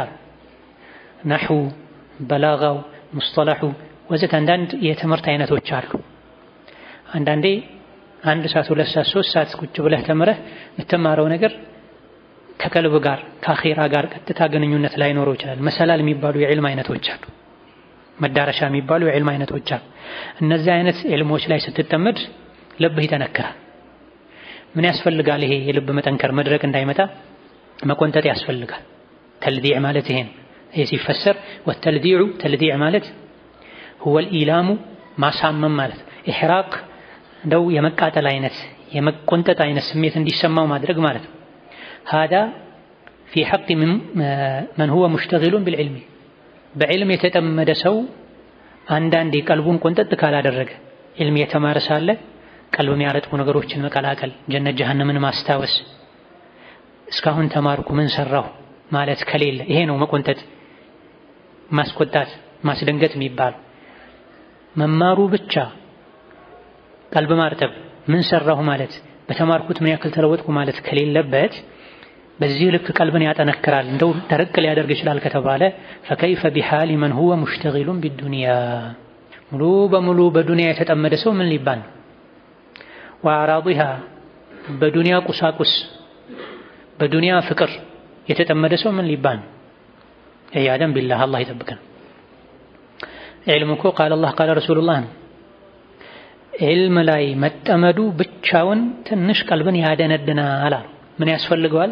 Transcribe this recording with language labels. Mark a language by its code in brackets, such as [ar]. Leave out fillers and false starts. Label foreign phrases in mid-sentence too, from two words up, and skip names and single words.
[am] ነህው፣ በላጋው፣ ሙስጠላሁ ወዘተ አንዳንድ የትምህርት አይነቶች አሉ። አንዳንዴ 1 ሰዓት 2 ሰዓት 3 ሰዓት ቁጭ ብለህ ተምረህ የምትማረው ነገር ከቀልብ ጋር ከአኺራ ጋር ቀጥታ ግንኙነት ላይኖረው ይችላል። መሰላል የሚባሉ የዕልም አይነቶች አሉ። መዳረሻ የሚባሉ የዕልም አይነቶች አሉ። እነዚህ አይነት ዕልሞች ላይ ስትጠመድ ልብህ ይጠነክራል። ምን ያስፈልጋል? ይሄ የልብ መጠንከር መድረቅ እንዳይመጣ መቆንጠጥ ያስፈልጋል። ተልዲዕ ማለት ይሄ ነው። ይሄ ሲፈሰር ወተልዲዑ ተልዲዕ ማለት [ar] هو الإيلام [am] ማሳመም ማለት ኢሕራቅ እንደው የመቃጠል አይነት የመቆንጠጥ አይነት ስሜት እንዲሰማው ማድረግ ማለት ነው። [ar] هذا في حق من هو مشتغل بالعلم [am] በዕልም የተጠመደ ሰው አንዳንዴ ቀልቡን ቆንጠጥ ካላደረገ ዕልም የተማረ ሳለ ቀልብ የሚያረጥቡ ነገሮችን መቀላቀል፣ ጀነት ጀሃነምን ማስታወስ፣ እስካሁን ተማርኩ ምን ሰራሁ ማለት ከሌለ ይሄ ነው መቆንጠጥ፣ ማስቆጣት፣ ማስደንገጥ የሚባል። መማሩ ብቻ ቀልብ ማርጠብ፣ ምን ሰራሁ ማለት፣ በተማርኩት ምን ያክል ተለወጥኩ ማለት ከሌለበት በዚህ ልክ ቀልብን ያጠነክራል እንደው ደረቅ ሊያደርግ ይችላል ከተባለ [ar] فكيف بحال من هو مشتغل بالدنيا [am] ሙሉ በሙሉ በዱንያ የተጠመደ ሰው ምን ሊባል ነው? وأعراضها በዱንያ ቁሳቁስ በዱንያ ፍቅር የተጠመደ ሰው ምን ሊባል ነው? [ar] العياذ بالله [am] አላህ ይጠብቀን። ዕልም እኮ [ar] قال الله قال رسول الله [am] ነው። ዕልም ላይ መጠመዱ ብቻውን ትንሽ ቀልብን ያደነድናል። ምን ያስፈልገዋል?